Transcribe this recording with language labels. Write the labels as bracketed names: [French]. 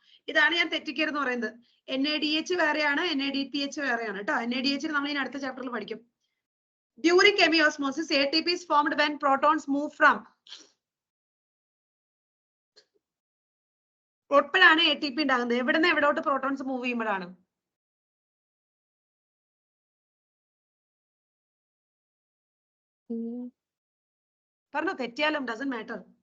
[Malayalam] ഇതാണ് ഞാൻ തെറ്റിക്കരുന്ന് പറയുന്നത്. NADH വേറെയാണ്, NADPH വേറെയാണ് കേട്ടോ. NADH നമ്മൾ ഇനി അടുത്ത ചാപ്റ്ററിൽ പഠിക്കും. [English] During chemiosmosis, ATP is formed when protons move from. [Malayalam] എപ്പോഴാണ് ATP ഉണ്ടാകുന്നത്? എവിടെ നിന്ന് എവിടോട്ട് പ്രോട്ടോൺസ് മൂവ് ചെയ്യുമ്പോഴാണ്? പറഞ്ഞോ, തെറ്റിയാലും [English] Doesn't matter.